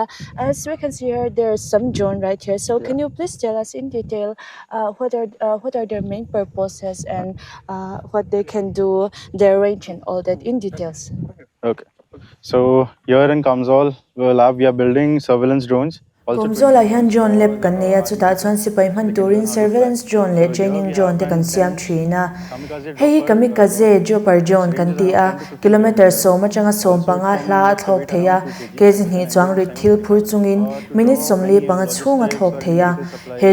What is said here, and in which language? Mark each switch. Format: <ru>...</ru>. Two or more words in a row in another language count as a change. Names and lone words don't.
<en>As we can see here, there's some John right here. So can you please tell us in detail what are their main purposes and what they can do, their range and all that in details. Okay. So here in Kawmzawl lab, we are building surveillance drones.</en> <lus>Kawmzawl a hian</lus> <en>drone lab</en> <lus>kan neia chutah chuan sipai hman turin</lus> <en>surveillance drone</en> <lus>le</lus> <en>training drone</en> <lus>te kan siam thina hei</lus> <en>kamikaze dropper drone</en> <lus>kan ti a kilometer som atanga som panga hla a thlok theia kezi hni chuang rit thil phur chungin minute somli panga chhunga thlok theia he</lus>